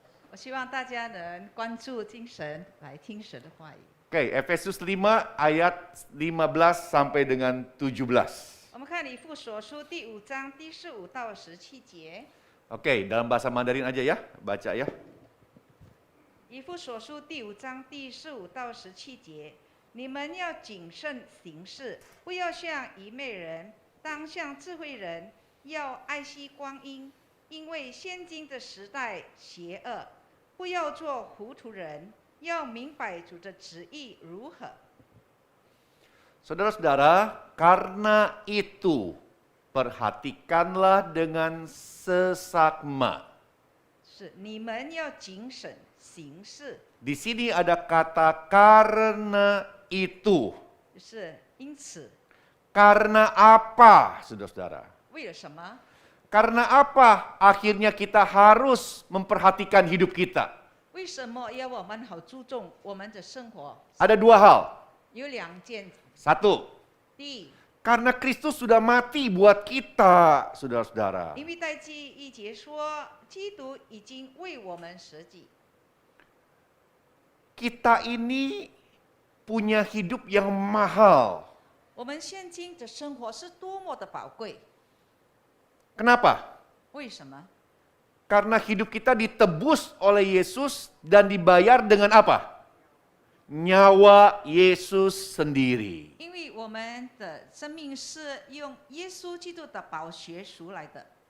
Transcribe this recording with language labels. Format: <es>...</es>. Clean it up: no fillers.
<zh>我希望大家能关注精神来听神的话语。</zh> <id>Oke, Efesus 5 ayat 15 sampai dengan 17.</id> <zh>我们看以弗所书第5章第15到17节。</zh> <id>Oke, dalam bahasa Mandarin aja ya, baca ya.</id> <zh>以弗所书第5章第15到17节，你们要谨慎行事，不要像愚昧人，当像智慧人，要爱惜光阴，因为现今的时代邪恶，不要做糊涂人，要明白主的旨意如何。</zh> <id>Saudara-saudara, karena itu perhatikanlah dengan sesakma.</id> <zh>是你们要谨慎行事，</zh> <id>Di sini ada kata karena itu.</id> <zh>就是因此，</zh> <id>Karena apa, saudara-saudara?</id> <zh>为了什么？</zh> <id>Karena apa akhirnya kita harus memperhatikan hidup kita?</id> <zh>为什么要我们好注重我们的生活？</zh> <id>Ada dua hal.</id> <zh>有两件，</zh> <id>Satu,</id> <zh>第一，</zh> <id>karena Kristus sudah mati buat kita, saudara-saudara.</id> <zh>因为在记一节说，基督已经为我们舍己。</zh> <id>Kita ini punya hidup yang mahal.</id> <zh>我们现今的生活是多么的宝贵，</zh> <id>Kenapa?</id> <zh>为什么？</zh> <id>Karena hidup kita ditebus oleh Yesus dan dibayar dengan apa? Nyawa Yesus sendiri.</id> <zh>因为我们的生命是用耶稣基督的宝血赎来的。</zh>